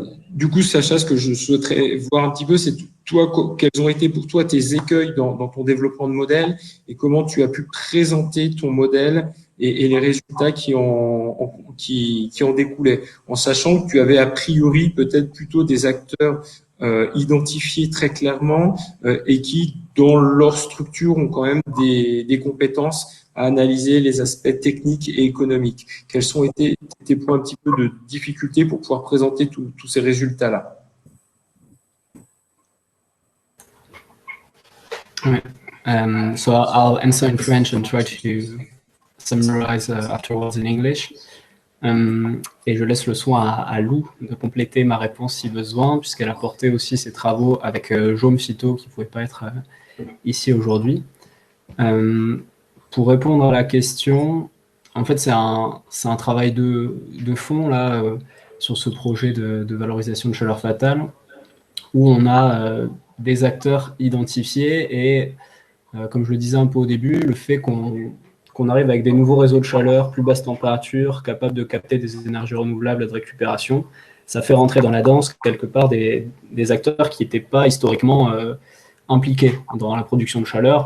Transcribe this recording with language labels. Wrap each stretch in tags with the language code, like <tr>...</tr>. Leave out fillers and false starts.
<fr>Du coup, Sacha, ce que je souhaiterais voir un petit peu, c'est toi, quels ont été pour toi tes écueils dans ton développement de modèle et comment tu as pu présenter ton modèle et les résultats qui en découlaient, en sachant que tu avais a priori peut-être plutôt des acteurs identifiés très clairement et qui, dans leur structure, ont quand même des compétences à analyser les aspects techniques et économiques. Quels sont été tes points un petit peu de difficulté pour pouvoir présenter tous ces résultats-là?</fr> <en>So I'll answer in French and try to summarize afterwards in English.</en> <fr>Et je laisse le soin à Lou de compléter ma réponse si besoin, puisqu'elle a porté aussi ses travaux avec Jaume Citeau, qui ne pouvait pas être ici aujourd'hui. Pour répondre à la question, en fait, c'est un travail de fond là, sur ce projet de valorisation de chaleur fatale, où on a des acteurs identifiés et, comme je le disais un peu au début, le fait qu'on arrive avec des nouveaux réseaux de chaleur, plus basse température, capables de capter des énergies renouvelables et de récupération, ça fait rentrer dans la danse quelque part des acteurs qui n'étaient pas historiquement impliqués dans la production de chaleur.</fr>